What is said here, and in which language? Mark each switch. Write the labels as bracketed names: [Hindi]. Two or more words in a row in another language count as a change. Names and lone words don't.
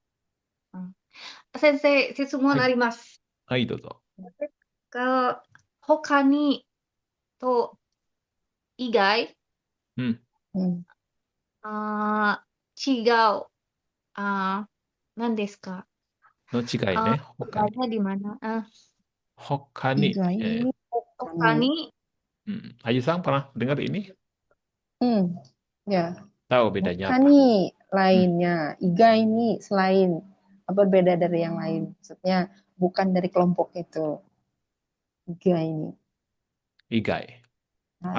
[Japanese] 先生、質問あります。はい、どうぞ。他にと、以外、うん。違う。何ですか？ No 違いね。他に。 [Indonesian] Bedanya di mana? [Japanese] 他に。意外に他に。 Okani [Indonesian] Ayu-san pernah dengar ini? Ya. Tahu bedanya [Japanese] Hoka [Indonesian] apa? nih Hmm, lainnya, iga ini selain, berbeda dari yang lain. Maksudnya bukan dari kelompok itu. Iga ini [Japanese] Igai. [Indonesian] lain,